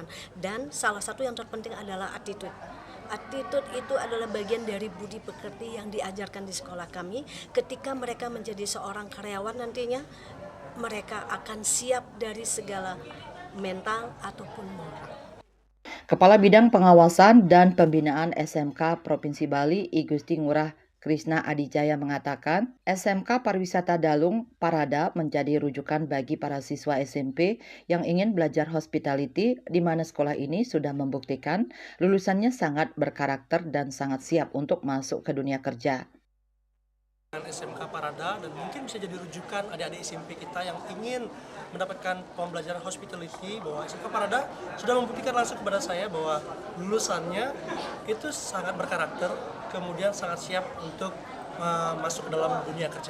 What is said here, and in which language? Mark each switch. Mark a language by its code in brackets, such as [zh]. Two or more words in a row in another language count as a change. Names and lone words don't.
[id] Dan salah satu yang terpenting adalah attitude. Attitude itu adalah bagian dari budi pekerti yang diajarkan di sekolah kami. Ketika mereka menjadi seorang karyawan nantinya, mereka akan siap dari segala mental ataupun moral. Kepala Bidang Pengawasan dan Pembinaan SMK Provinsi Bali, I Gusti Ngurah Krisna Adijaya mengatakan, SMK Pariwisata Dalung Parada menjadi rujukan bagi para siswa SMP yang ingin belajar hospitality, di mana sekolah ini sudah membuktikan lulusannya sangat berkarakter dan sangat siap untuk masuk ke dunia kerja. SMK Parada dan mungkin bisa jadi rujukan adik-adik SMP kita yang ingin mendapatkan pembelajaran hospitality, bahwa SMK Parada sudah membuktikan langsung kepada saya bahwa lulusannya itu sangat berkarakter, kemudian sangat siap untuk masuk ke dalam dunia kerja.